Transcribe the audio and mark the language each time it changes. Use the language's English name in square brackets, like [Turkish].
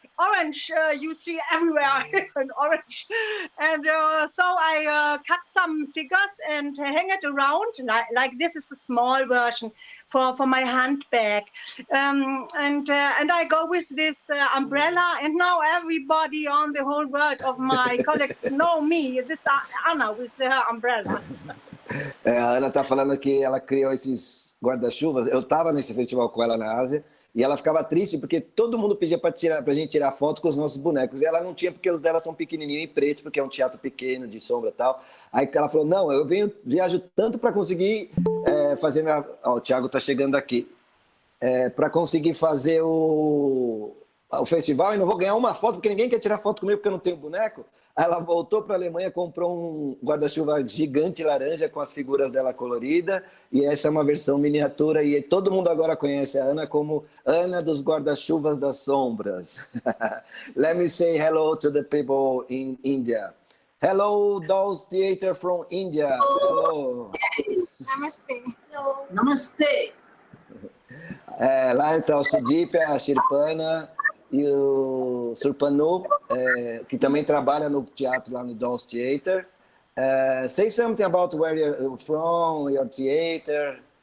[English] Orange, you see everywhere, an orange. And so I cut some figures and hang it around. Like this is a small version for my handbag. And I go with this umbrella, and now everybody on the whole world of my colleagues know me. This is Anna with her umbrella. [Portuguese] A Ana está falando que ela criou esses guarda-chuvas. Eu estava nesse festival com ela na Ásia e ela ficava triste porque todo mundo pedia para a gente tirar foto com os nossos bonecos. E ela não tinha porque os dela são pequenininhos e pretos, porque é um teatro pequeno, de sombra e tal. Aí ela falou, não, eu viajo tanto para conseguir fazer minha... o Thiago está chegando aqui. Para conseguir fazer o festival e não vou ganhar uma foto porque ninguém quer tirar foto comigo porque eu não tenho boneco. Ela voltou para a Alemanha, comprou um guarda-chuva gigante laranja com as figuras dela colorida, e essa é uma versão miniatura, e todo mundo agora conhece a Ana como Ana dos guarda-chuvas das sombras. [English] Let me say hello to the people in India. Hello, Dolls Theater from India. Hello. [Hindi] Namaste. Namaste. [Portuguese] Lá está o Sudip, a Shirpana e o Surpanu, que também trabalha no teatro lá no Dolls Theater. [English] Say something about where you're from, your theater.